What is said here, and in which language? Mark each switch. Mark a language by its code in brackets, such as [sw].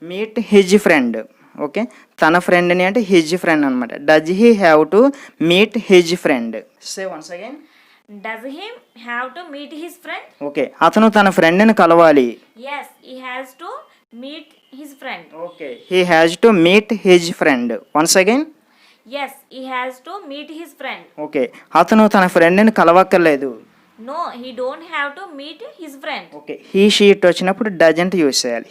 [en] Meet his friend. Okay, [te] తన ఫ్రెండ్ని అంటే [en] His friend అనమాట. Does he have to meet his friend? Say once again. Does he have to meet his friend? [te] Okay, అతను తన ఫ్రెండ్ని కలవాలి. [en] Yes, he has to meet his friend. Okay, he has to meet his friend. Once again. Yes, he has to meet his friend. [te] Okay, అతను తన ఫ్రెండ్ని కలవక్కర్లేదు. [en] No, he don't have to meet his friend. [te] Okay, he she it వచ్చినప్పుడు doesn't use చేయాలి.